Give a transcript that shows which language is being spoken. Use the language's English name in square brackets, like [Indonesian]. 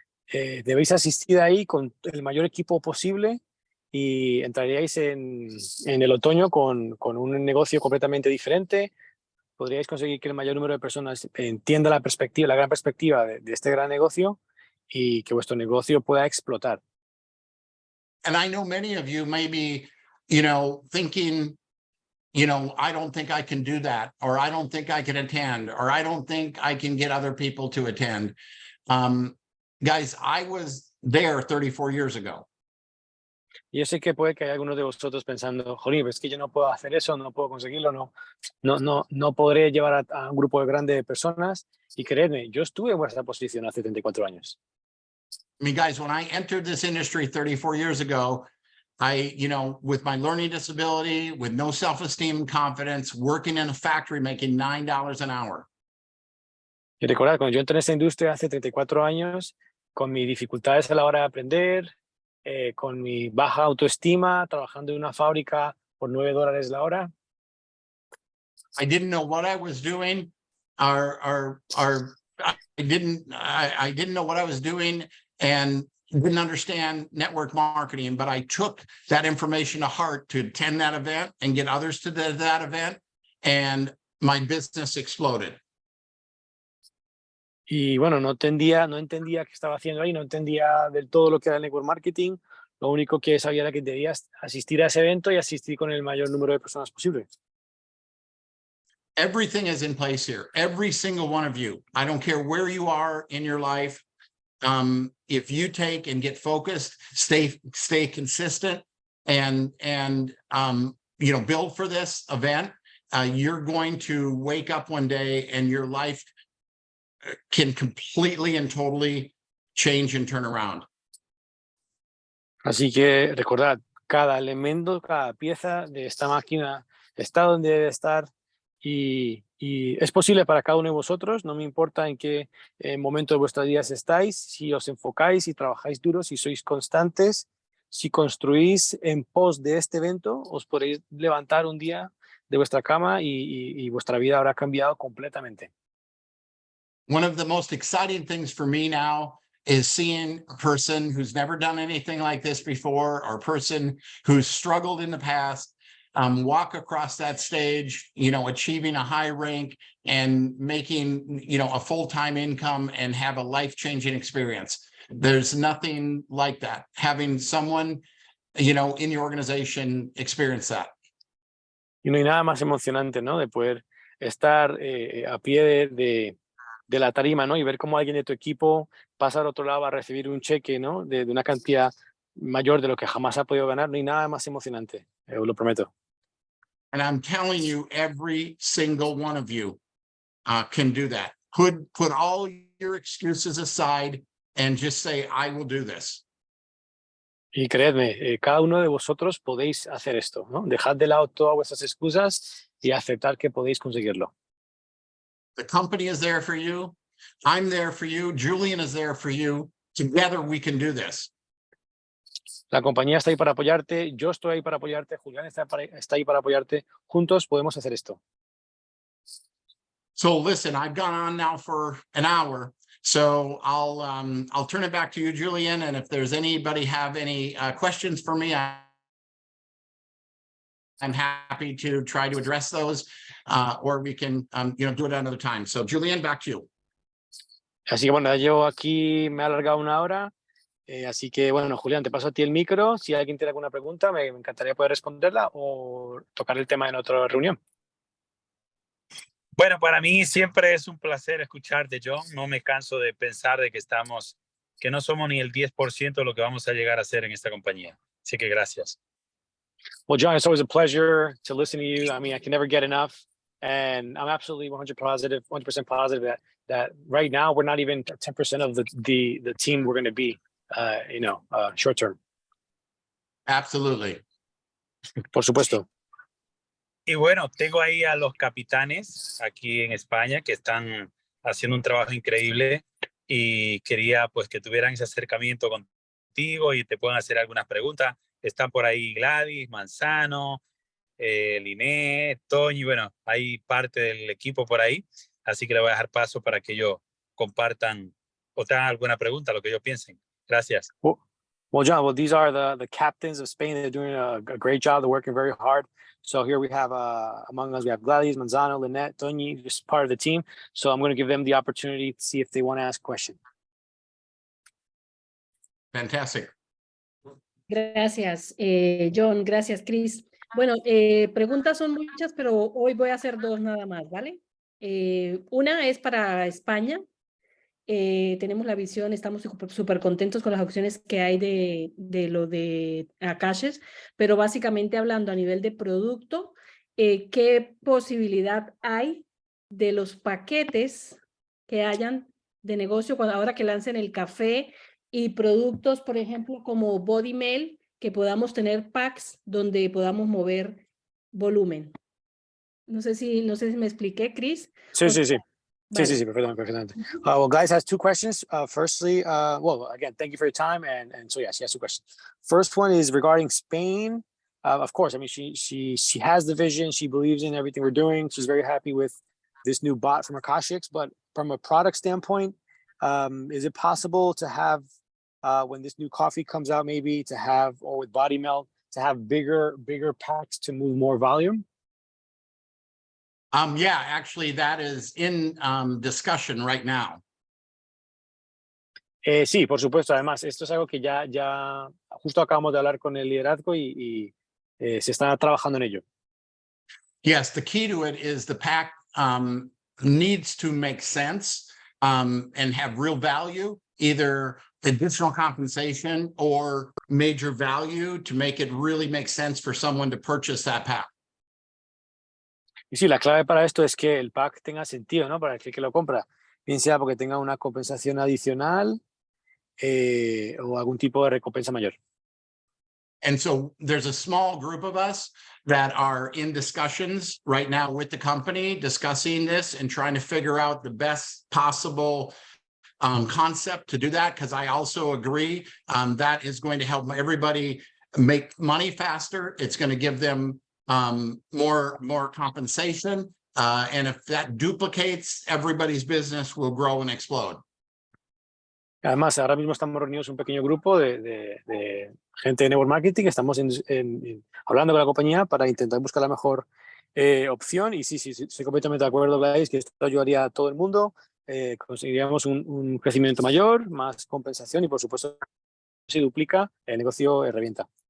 [Spanish] Debéis asistir ahí con el mayor equipo posible y entraríais en el otoño con un negocio completamente diferente. Podríais conseguir que el mayor número de personas entienda la perspectiva, la gran perspectiva de este gran negocio, y que vuestro negocio pueda explotar. [English] And I know many of you may be, thinking, I don't think I can do that, or I don't think I can attend, or I don't think I can get other people to attend. Guys, I was there 34 years ago. [Spanish] Y yo sé que puede que haya algunos de vosotros pensando, jolín, es que yo no puedo hacer eso, no puedo conseguirlo, no podré llevar a un grupo grande de personas. Y creedme, yo estuve en vuestra posición hace 34 años. [English] I mean, guys, when I entered this industry 34 years ago, I, with my learning disability, with no self-esteem and confidence, working in a factory making $9 an hour. [Spanish] Y recordad, cuando yo entré en esta industria hace 34 años, con mis dificultades a la hora de aprender, con mi baja autoestima, trabajando en una fábrica por $9 la hora. [English] I didn't know what I was doing, I didn't know what I was doing, and didn't understand network marketing, but I took that information to heart to attend that event and get others to that event, and my business exploded. [Spanish] Y bueno, no entendía qué estaba haciendo ahí, no entendía del todo lo que era el network marketing. Lo único que sabía era que debías asistir a ese evento y asistir con el mayor número de personas posible. [English] Everything is in place here. Every single one of you. I don't care where you are in your life. If you take and get focused, stay consistent, and build for this event, you're going to wake up one day and your life can completely and totally change and turn around. [Spanish] Así que recordad, cada elemento, cada pieza de esta máquina está donde debe estar, y es posible para cada uno de vosotros. No me importa en qué momento de vuestras vidas estáis, si os enfocáis y trabajáis duro, si sois constantes, si construís en pos de este evento, os podréis levantar un día de vuestra cama y vuestra vida habrá cambiado completamente. [English] One of the most exciting things for me now is seeing a person who's never done anything like this before, or a person who's struggled in the past, walk across that stage, achieving a high rank and making, a full-time income and have a life-changing experience. There's nothing like that. Having someone, in your organization experience that. [Spanish] Y no hay nada más emocionante, ¿no? De poder estar a pie de la tarima, ¿no? Y ver cómo alguien de tu equipo pasa al otro lado a recibir un cheque, ¿no? De una cantidad mayor de lo que jamás ha podido ganar. No hay nada más emocionante, os lo prometo. [English] And I'm telling you, every single one of you can do that. Put all your excuses aside and just say, I will do this. [Spanish] Y creedme, cada uno de vosotros podéis hacer esto, ¿no? Dejad de lado todas vuestras excusas y aceptar que podéis conseguirlo. [English] The company is there for you. I'm there for you. Julian is there for you. Together we can do this. [Spanish] La compañía está ahí para apoyarte, yo estoy ahí para apoyarte, Julián está ahí para apoyarte. Juntos podemos hacer esto. [English] So listen, I've gone on now for an hour, so I'll turn it back to you, Julian. And if there's anybody have any questions for me, I'm happy to try to address those, or we can do it another time. So Julian, back to you. [Spanish] Así que bueno, yo aquí me he alargado una hora. Así que bueno, Julián, te paso a ti el micro. Si alguien tiene alguna pregunta, me encantaría poder responderla o tocar el tema en otra reunión. Bueno, para mí siempre es un placer escucharte, John. No me canso de pensar de que no somos ni el 10% de lo que vamos a llegar a hacer en esta compañía. Así que gracias. [English] Well, John, it's always a pleasure to listen to you. I mean, I can never get enough. And I'm absolutely 100% positive that right now we're not even 10% of the team we're going to be, short term. Absolutely. [Spanish] Por supuesto. Y bueno, tengo ahí a los capitanes aquí en España que están haciendo un trabajo increíble y quería pues que tuvieran ese acercamiento contigo y te puedan hacer algunas preguntas. Están por ahí Gladys, Manzano, Liné, Toñi, bueno, hay parte del equipo por ahí, así que le voy a dejar paso para que ellos compartan o tengan alguna pregunta, lo que ellos piensen. Gracias. [English] Well, John, well, these are the captains of Spain. They're doing a great job. They're working very hard. So here we have, among us, we have Gladys, Manzano, Lynette, Toñi, just part of the team. So I'm going to give them the opportunity to see if they want to ask a question. Fantastic. [Spanish] Gracias, John. Gracias, Chris. Bueno, preguntas son muchas, pero hoy voy a hacer dos nada más, ¿vale? Una es para España. Tenemos la visión, estamos súper contentos con las opciones que hay de lo de Akashes, pero básicamente hablando a nivel de producto, ¿qué posibilidad hay de los paquetes que hayan de negocio ahora que lancen el café y productos, por ejemplo, como Body Mail, que podamos tener packs donde podamos mover volumen? No sé si me expliqué, Chris. Sí, sí, sí. Vale. Sí, perfectamente. [English] Well, Gladys has two questions. Firstly, well, again, thank you for your time. And so, yeah, she has two questions. First one is regarding Spain. Of course, I mean, she has the vision. She believes in everything we're doing. She's very happy with this new bot from Akashics. But from a product standpoint, is it possible to have, when this new coffee comes out, maybe to have, or with Body Melt, to have bigger packs to move more volume? Yeah, actually, that is in discussion right now. [Spanish] Sí, por supuesto. Además, esto es algo que ya justo acabamos de hablar con el liderazgo y se está trabajando en ello. [English] Yes, the key to it is the pack needs to make sense and have real value, either additional compensation or major value to make it really make sense for someone to purchase that pack. [Spanish] Y sí, la clave para esto es que el pack tenga sentido, ¿no? Para el que lo compra, bien sea porque tenga una compensación adicional o algún tipo de recompensa mayor. [English] And so there's a small group of us that are in discussions right now with the company, discussing this and trying to figure out the best possible concept to do that, because I also agree that is going to help everybody make money faster. It's going to give them more compensation. And if that duplicates, everybody's business will grow and explode. [Spanish] Además, ahora mismo estamos reunidos un pequeño grupo de gente de network marketing. Estamos hablando con la compañía para intentar buscar la mejor opción. Y sí, estoy completamente de acuerdo, Gladys, que esto ayudaría a todo el mundo. Conseguiríamos un crecimiento mayor, más compensación y, por supuesto, si duplica, el negocio revienta.